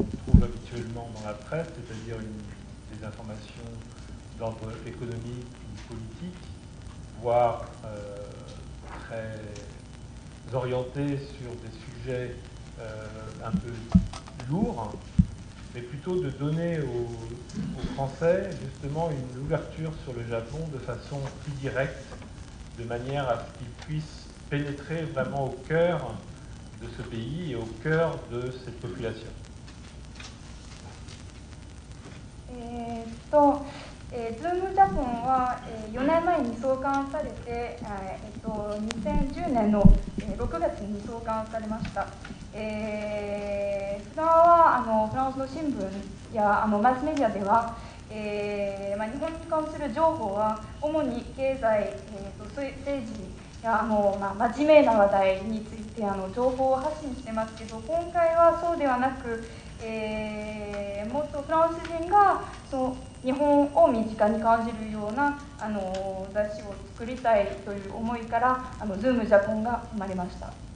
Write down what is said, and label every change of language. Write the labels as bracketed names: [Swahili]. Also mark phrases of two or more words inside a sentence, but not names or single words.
[French] trouve habituellement dans la presse, c'est-à-dire des informations d'ordre économique ou politique, voire très orientées sur des sujets un peu lourds, mais plutôt de donner aux Français justement une ouverture sur le Japon de façon plus directe, de manière à ce qu'ils puissent pénétrer vraiment au cœur de ce pays et au cœur de cette population. [Japanese] ズームジャポンは4年前に創刊されて、2010年の6月に創刊されました。普段はフランスの新聞やマスメディアでは、日本に関する情報は主に経済、政治や真面目な話題について情報を発信してますけど、今回はそうではなく、もっとフランス人が日本を身近に感じるような雑誌を作りたいという思いからズームジャポンが生まれました。